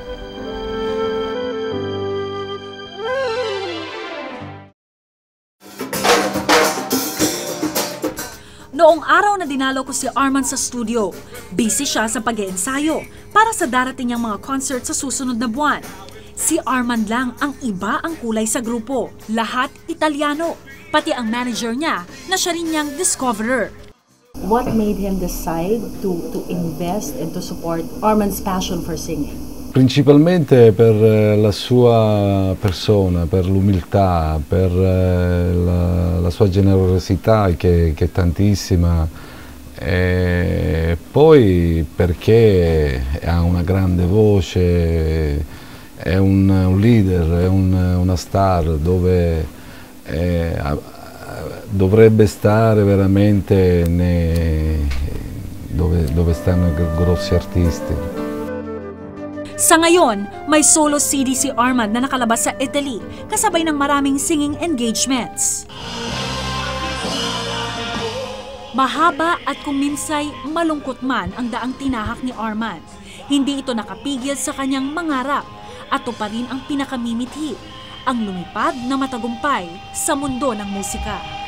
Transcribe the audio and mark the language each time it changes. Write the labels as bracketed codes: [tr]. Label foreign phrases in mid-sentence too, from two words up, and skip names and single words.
[tl] Noong araw na dinalaw ko si Armand sa studio, busy siya sa pag-iensayo para sa darating niyang mga concert sa susunod na buwan. Si Armand lang ang iba ang kulay sa grupo, lahat Italiano, pati ang manager niya na siya rin niyang discoverer. [en] What made him decide to invest and to support Armand's passion for singing? [it] Principalmente per la sua persona, per l'umiltà, per la sua generosità che è tantissima, e poi perché ha una grande voce, è un leader, è una star dove dovrebbe stare veramente dove stanno i grossi artisti. [tl] Sa ngayon, may solo CD si Armand na nakalabas sa Italy, kasabay ng maraming [en] singing engagements. [tl] Mahaba at kung minsay malungkot man ang daang tinahak ni Armand, hindi ito nakapigil sa kanyang mangarap at ito pa rin ang pinakamimithi, ang lumipad na matagumpay sa mundo ng musika.